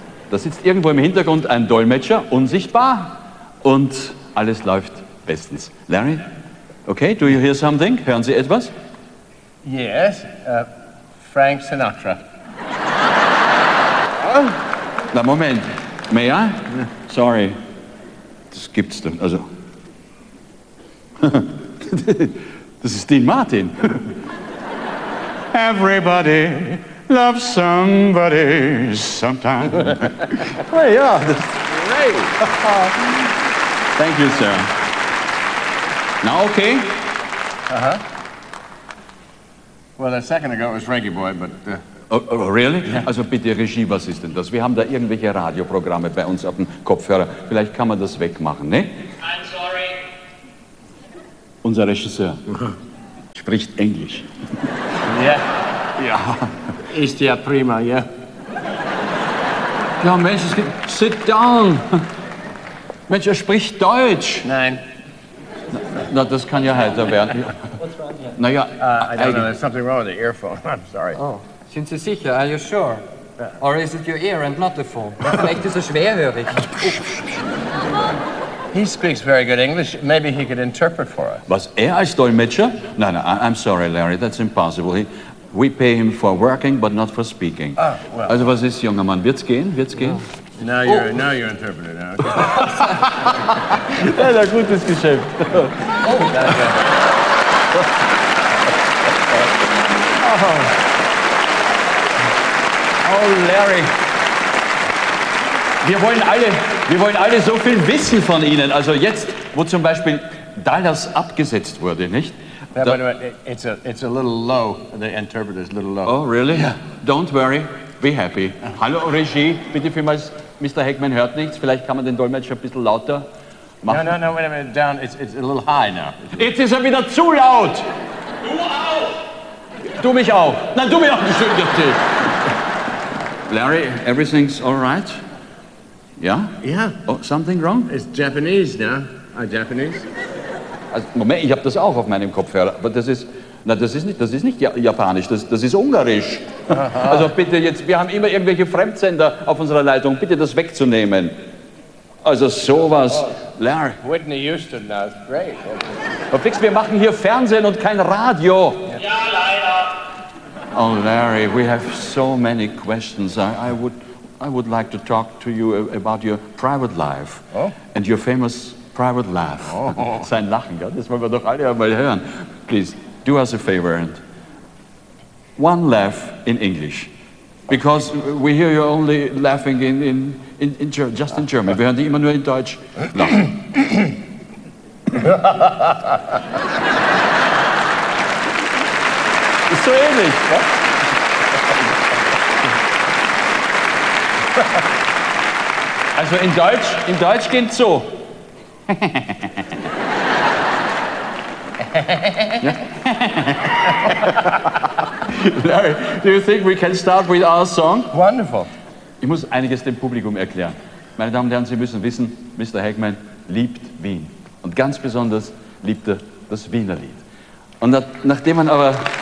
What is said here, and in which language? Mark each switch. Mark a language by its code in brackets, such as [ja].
[de] Da sitzt irgendwo im Hintergrund ein Dolmetscher, unsichtbar, und alles läuft bestens. [en] Larry, okay, do you hear something? [de] Hören Sie etwas? [en] Yes, Frank Sinatra. [de] Na, Moment. [en] May I? Sorry. [de] Das gibt's doch. Also. Das ist Dean Martin. [en] Everybody loves somebody sometime. [de] Hey, ja. [en] Great. Thank you, sir. Now okay? Uh-huh. Well, a second ago it was Reggae Boy, but... Oh, really? Yeah. [de] Also bitte, Regie, was ist denn das? Wir haben da irgendwelche Radioprogramme bei uns auf dem Kopfhörer. Vielleicht kann man das wegmachen, ne? [en] I'm sorry. [de] Unser Regisseur spricht Englisch. Ja. [en] Yeah. [de] Ja. Ist ja prima, ja. Ja, Mensch, [en] sit down. [de] Mensch, er spricht Deutsch. Nein. Na, das kann ja heiter werden. [en] What's wrong here? [de] Na ja, [en] I don't know, there's something wrong with the earphone. I'm sorry. [de] Oh. Sind Sie sicher? [en] Are you sure? Or is it your ear and not the phone? [de] Vielleicht ist er schwerhörig. [en] He speaks very good English. Maybe he could interpret for us. [de] Was, er als Dolmetscher? [en] No, no, I'm sorry, Larry. That's impossible. We pay him for working, but not for speaking. Ah, well. [de] Also, was ist, junger Mann? Wird's gehen? Wird's gehen? [en] No. Now you're interpreter now. [de] Ja, okay. Gutes Geschäft. Oh, danke. Oh, Larry, wir wollen alle so viel wissen von Ihnen. Also jetzt, wo zum Beispiel Dallas abgesetzt wurde, nicht? [en] Yeah, but it's a little low. The interpreter is a little low. Oh, really? Yeah. Don't worry. Be happy. [de] Hallo, Regie. Bitte vielmals, Mr. Heckman hört nichts. Vielleicht kann man den Dolmetscher ein bisschen lauter machen. [en] No, wait a minute. Down. It's a little high now. [de] Jetzt ist er wieder zu laut. Du auch. Du mich auch. Nein, du mich auch. Entschuldigung. [en] Larry, everything's all right? Yeah? Yeah. Oh, something wrong? It's Japanese now. Are you Japanese? [de] Also, Moment, ich habe das auch auf meinem Kopfhörer. Aber das ist, na, das ist nicht Japanisch, das ist Ungarisch. Aha. Also bitte jetzt, wir haben immer irgendwelche Fremdsender auf unserer Leitung, bitte das wegzunehmen. Also sowas, Larry. [en] Whitney Houston, that's great. [de] Aber fix, wir machen hier Fernsehen und kein Radio. Ja, leider. [en] Oh, Larry, we have so many questions. I would like to talk to you about your private life. Oh? And your famous private laugh. Oh. [de] Sein Lachen, ja? Das wollen wir doch alle einmal hören. [en] Please, do us a favor and one laugh in English. Because we hear you only laughing in German. [de] Wir hören die immer nur in Deutsch lachen. Ist so ähnlich. Also in Deutsch geht's so. [en] Larry, do you think we can start with our song? Wonderful. [de] Ich muss einiges dem Publikum erklären. Meine Damen und Herren, Sie müssen wissen, Mr. Heckman liebt Wien. Und ganz besonders liebt er das Wiener Lied. Und nachdem man aber...